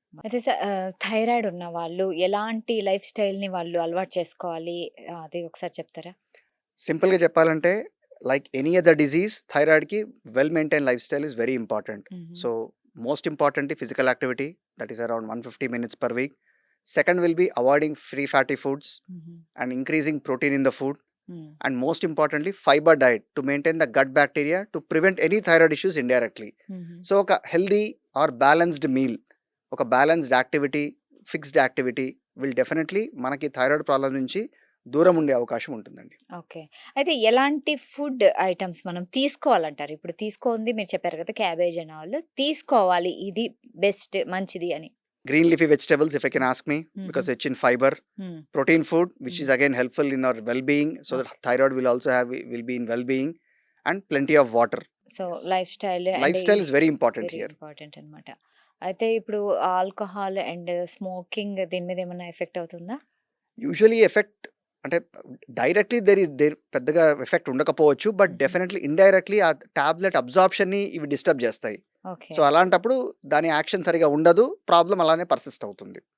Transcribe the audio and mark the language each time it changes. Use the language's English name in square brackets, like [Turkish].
[Telugu] అయితే థైరాయిడ్ ఉన్న వాళ్ళు ఎలాంటి లైఫ్ స్టైల్‌ని వాళ్ళు అలవాటు చేసుకోవాలి? అది ఒకసారి చెప్తారా? [English] సింపుల్‌గా [Telugu] చెప్పాలంటే [English] Like any other disease థైరాయిడ్‌కి well maintain lifestyle is very important. హుహు. So, most importantly physical activity that is around 150 minutes per week. Second will be avoiding free fatty foods and increasing protein in the food. And most importantly, fiber diet to maintain the gut bacteria to prevent any thyroid issues indirectly. [Telugu] So ఒక [English] healthy or balanced meal, [Telugu] ఒక [English] balanced activity, fixed activity will definitely [Telugu] మనకి thyroid problem నుంచి దూరం ఉండే అవకాశం ఉంటుందండి. Okay. అయితే ఎలాంటి ఫుడ్ ఐటెమ్స్ మనం తీసుకోవాలంటారు? ఇప్పుడు తీసుకోంది మీరు చెప్పారు కదా! క్యాబేజ్ అండ్ ఆల్ తీసుకోవాలి. ఇది బెస్ట్ మంచిది అని. [English] Green leafy vegetables, if I can ask me, because హుహు. rich in fiber. Hmm. Protein food, which is hmm. again helpful in our well-being, so that thyroid will also will be in well-being, and plenty of water. So, lifestyle and Lifestyle is very important very here. [Telugu] Important అన్నమాట. అయితే ఇప్పుడు alcohol and smoking దీని మీద ఏమన్నా effect అవుతుందా? Usually effect అంటే directly there పెద్దగా effect ఉండకపోవచ్చు, బట్ హుహు. డెఫినెట్లీ ఇండైరెక్ట్లీ ఆ టాబ్లెట్ అబ్జార్ప్షన్ని ఇవి డిస్టర్బ్ చేస్తాయి. ఓకే. సో అలాంటప్పుడు దాని యాక్షన్ సరిగా ఉండదు, ప్రాబ్లం అలానే పర్సిస్ట్ అవుతుంది.